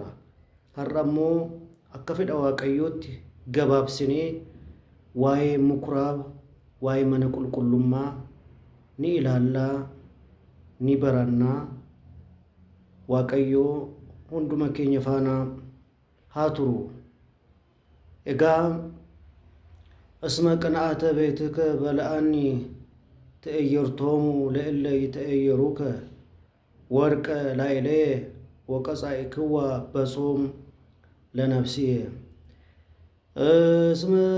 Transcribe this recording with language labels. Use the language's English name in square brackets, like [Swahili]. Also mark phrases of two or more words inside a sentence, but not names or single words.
[Oromo] Har'a immoo akka fedha Waaqayyootti gabaabsinee waa'ee mukuraaba, waa'ee mana qulqullummaa ni ilaallaa, ni barannaa. Waaqayyoo hunduma keenya faana haa turu. [Geez] Egaa እስመ ቅንዓተ ቤትከ በልዓኒ ትእየርቶሙ ለእለ ይትእየሩከ ወርቀ ላዕሌየ ወቀጻእክዋ በጾም ለነፍስየ። እስመ